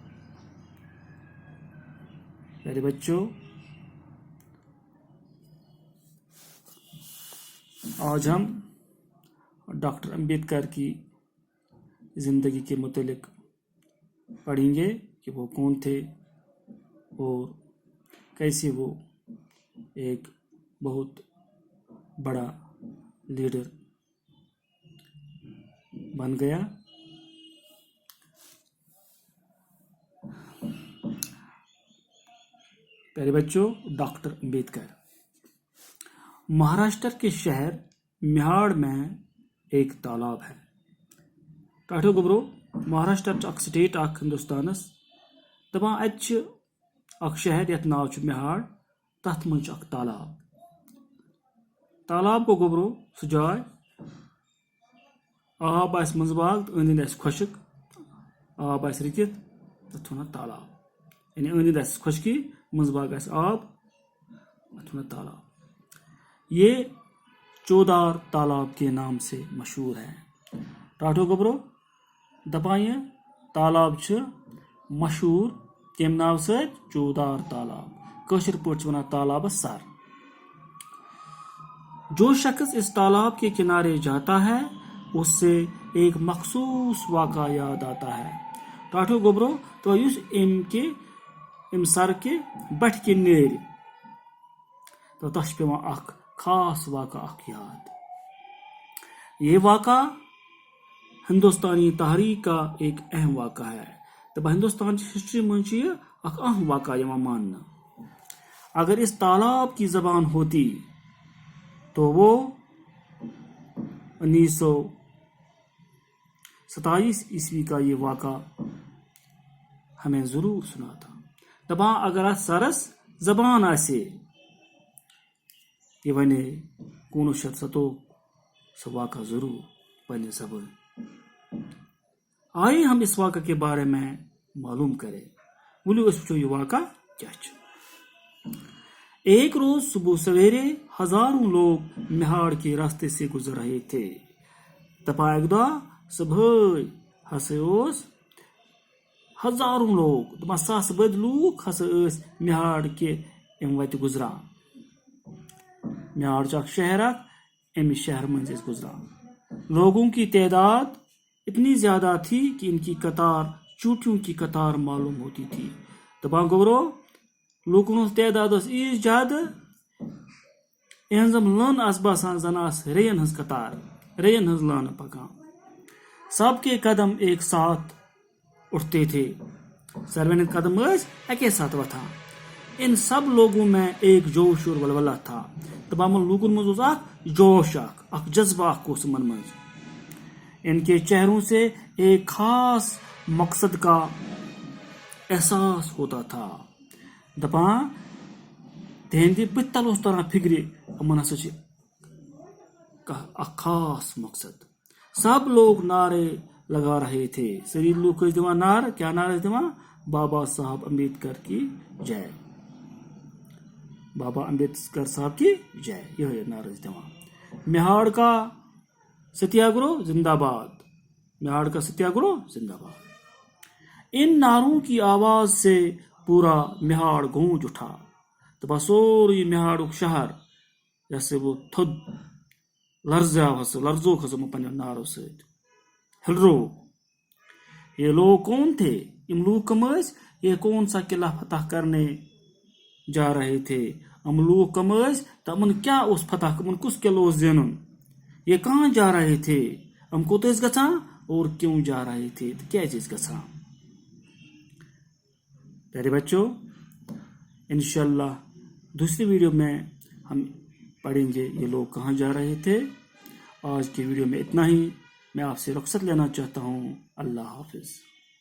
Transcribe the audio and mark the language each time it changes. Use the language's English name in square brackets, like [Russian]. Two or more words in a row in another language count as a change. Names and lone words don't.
[Urdu] پیارے بچوں، آج ہم ڈاکٹر امبیڈکر کی زندگی کے متعلق پڑھیں گے کہ وہ کون تھے اور کیسے وہ ایک بہت بڑا لیڈر بن گیا۔ پیارے بچوں، ڈاکٹر امبیڈکر مہاراشٹر کے شہر میہاڑ میں ایک تالاب ہے۔ [Kashmiri] ٹاٹو گبرو مہاراشٹر اک سٹیٹ اک ہندوستانس دپان اتہ اک شہر یتھ ناو چھ میہاڑ، تتھ من اک تالاب کو گبرو سہ جائے آب آس منز باغ تو أنٛدۍ أنٛدۍ آسہِ خۄشک، آب آسہِ رُکِتھ تتھ ونان تالاب، یعنی أنٛدۍ أنٛدۍ آسہِ خۄشکی، منز باغ آسہِ آب، تتھ ونان تالاب۔ [Urdu] یہ چودار تالاب کے نام سے مشہور ہے۔ [Kashmiri] ٹاٹو گبرو دپان یہ تالاب چھ مشہور کم ناو ست؟ چودار تالاب، کٲشر پٲٹھۍ ونان تالابس سر۔ [Urdu] جو شخص اس تالاب کے کنارے جاتا ہے اس سے ایک مخصوص واقعہ یاد آتا ہے۔ [Kashmiri] ٹاٹو گبرو تو یس ام سر کے بٹھ کے نیرِ تو تس پیوان اخ خاص واقعہ اخ یاد۔ [Urdu] یہ واقعہ ہندوستانی تحریک کا ایک اہم واقعہ ہے۔ [Kashmiri] تو ہندوستان کی ہسٹری من یہ اخ اہم واقعہ یوان ماننا۔ [Urdu] اگر اس تالاب کی زبان ہوتی تو وہ 1927 عیسوی کا یہ واقعہ ہمیں ضرور سنا تھا۔ [Kashmiri] دپان اگر ات سرس زبان آسے یہ ونے 1907 سہ واقعہ ضرور پنہ زبان۔ [Urdu] آئیے ہم اس واقعہ کے بارے میں معلوم کریں۔ [Kashmiri] ولو اس وچھو یہ واقعہ کیا چھ۔ [Urdu] ایک روز صبح سویرے ہزاروں لوگ میہاڑ کے راستے سے گزر رہے تھے۔ [Kashmiri] دپان اک دۄہ صبح ہسا اوس ہزاروں لوگ، دپان ساس بد لوگ ہسا میہاڑ کے ام وتہ گزران۔ میہاڑ اک شہر اک، امس شہر منز گزران۔ [Urdu] لوگوں کی تعداد اتنی زیادہ تھی کہ ان کی قطار چوٹیوں کی قطار معلوم ہوتی تھی۔ [Kashmiri] دپان گبرو لوکن ہز تعداد ایس زیادہ اہنزم لن آس باسان زن آس ریین ہز قطار، ریین ہز لان پکان۔ [Urdu] سب کے قدم ایک ساتھ اٹھتے تھے، [Kashmiri] سروین قدم اکے ساتھ وتھان۔ [Urdu] ان سب لوگوں میں ایک جوش اور ولولہ تھا۔ [Kashmiri] تمام لوگن مز اخ جوش اخ جذبہ اخ من مز۔ [Urdu] ان کے چہروں سے ایک خاص مقصد کا احساس ہوتا تھا۔ [Kashmiri] دپان تہندِ بت تل اس طرح فکر امن ہسا اخ خاص مقصد۔ [Urdu] سب لوگ نعرے لگا رہے تھے۔ [Kashmiri] سری لوگ دِوان نعرہ، کیا نعرہ دِوان؟ [Urdu] بابا صاحب امبیڈکر کی جے، بابا امبیڈکر صاحب کی جے، [Kashmiri] یہ نعرہ دِوان۔ [Urdu] میہاڑ کا ستیہ گرہ زندہ باد، میہاڑ کا ستیہ گرہ زندہ باد۔ ان نعروں کی آواز سے پورا میہاڑ گونج اٹھا۔ [Kashmiri] تو سوری میہاڑک شہر جیسے وہ تھود لرزیاو ہسا، لرزوک ہسا پنہ نعرو ست، ہلرو۔ [Urdu] یہ لوگ کون تھے؟ [Kashmiri] یم لوگ کم [Urdu] یہ کون سا قلعہ فتح کرنے جا رہے تھے [Kashmiri] ہم لوگ کم تو امن کیا اس فتح امن کس قلعہ زینن [Urdu] یہ کہاں جا رہے تھے [Kashmiri] ہم کوت گژھان [Urdu] اور کیوں جا رہے تھے [Kashmiri] کیا گژھان [Urdu] پیارے بچوں انشاءاللہ دوسری ویڈیو میں ہم پڑھیں گے یہ لوگ کہاں جا رہے تھے آج کی ویڈیو میں اتنا ہی میں آپ سے رخصت لینا چاہتا ہوں اللہ حافظ